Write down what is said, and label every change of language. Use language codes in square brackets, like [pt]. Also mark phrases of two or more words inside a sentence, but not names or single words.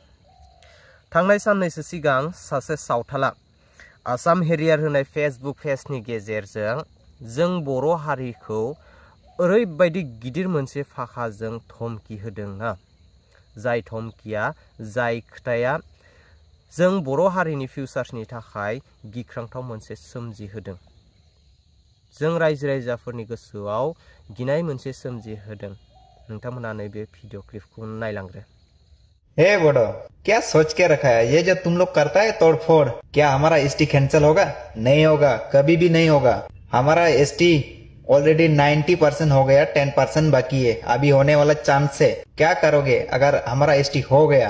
[brx] थांनाय साननैसो सिगां सासे सावथाला आसाम हेरियार होनाय फेसबुक पेजनि गेजेरजों जों बर' हारिखौ ओरैबायदि गिदिर मोनसे फाखाजों धमकी होदोंना, जाय धमकिया जाय खोथाया जों बर' हारिनि फिउचार्सनि थाखाय गिख्रांथाव मोनसे सोमजिहोदों। जों रायजो राजाफोरनि गोसोआव गिनाय मोनसे सोमजिहोदों। नोंथांमोना नैबे भिडिअ क्लिपखौ नायलांग्रो। [hi] हे बोडो, क्या सोच के रखा है? ये जो तुम लोग करता है तोड़फोड़, क्या हमारा एसटी कैंसिल होगा? नहीं होगा, कभी भी नहीं होगा। हमारा एसटी ऑलरेडी 90% हो गया, 10% बाकी है, अभी होने वाला चांस है। क्या करोगे अगर हमारा एसटी हो गया?